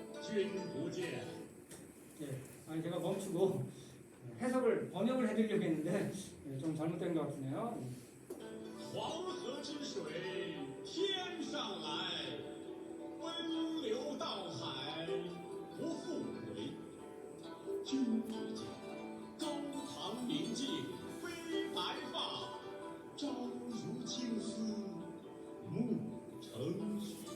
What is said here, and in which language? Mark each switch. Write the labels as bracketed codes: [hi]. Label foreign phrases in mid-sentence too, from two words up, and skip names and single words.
[zh] 君不见。 [ko] 예, 아니 제가 멈추고 해석을 번역을 해드리려고 했는데 좀 잘못된 것 같으네요. [zh] 黄河之水天上来，奔流到海不复回。君不见，高堂明镜飞白发，朝如青丝暮成雪。